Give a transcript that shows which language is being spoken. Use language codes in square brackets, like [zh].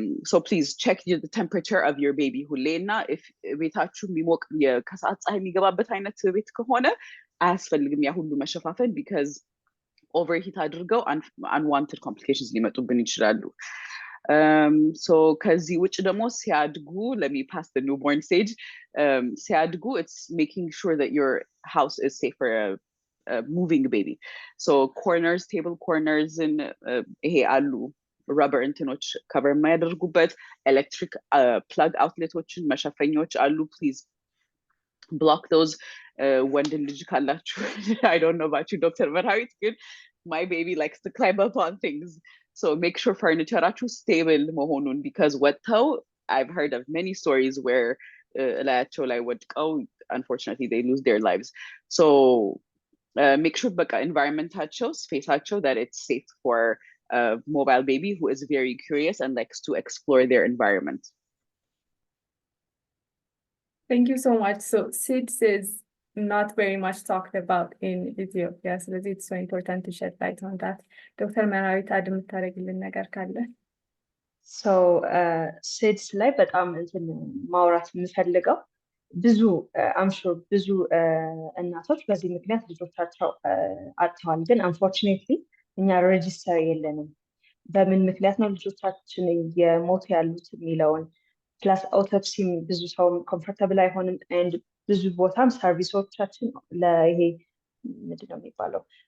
[en] So please check the temperature of your baby [am] ሁሌና if ቤታችሁ የሚሞቅ ከሰዓት ፀሐይ የሚገባበት አይነት ቤት ከሆነ አያስፈልግም ያ ሁሉ መሸፋፈን [en] because overheat [am] አድርገው [en] unwanted complications [am] ሊመጡብን ይችላሉ። So ከዚህ ውጭ ደግሞ ሲያድጉ [en] let me pass the newborn stage. [am] ሲያድጉ [en] it's making sure that your house is safe for a moving baby. So corners, table corners and [am] ይሄ አሉ [en] rubber እንትኖች cover [am] የማያደርጉበት [en] electric plug outletoችን [am] መሸፈኛዎች አሉ. [en] Please block those. [am] ወንድ ልጅ ካላችሁ [en] I don't know about you Dr. Merhavit, but my baby likes to climb up on things. So make sure furniture stable [am] መሆኑን [en] because [am] ወጥተው [en] I've heard of many stories where [am] ላያቸው ላይ ወድቀው [en] unfortunately they lose their lives. So make sure [am] በቃ [en] environmentaቸው spaceaቸው that it's safe for a mobile baby who is very curious and likes to explore their environment. Thank you so much. So SIDS is not very much talked about in Ethiopia. So it's so important to shed light on that. Dr. [am] Merhavit አድ የምታደርግልን ነገር ካለ? So SIDS ላይ በጣም እንትን ማውራት የምፈልገው ብዙ [en] I'm sure [am] ብዙ እናቶች በዚህ ምክንያት ልጆቻቸው አጥተዋል። ግን unfortunately እኛ ሬጂስተር የለንም። በምን ምክንያት ነው ልጆቻችን የሞቱ ያሉት የሚለውን ፕላስ አውቶፕሲም ብዙ ሰው ኮምፎርታብል አይሆንም and ብዙ ቦታም ሰርቪሶቻችን ለይሄ ምንድን ነው የሚባለው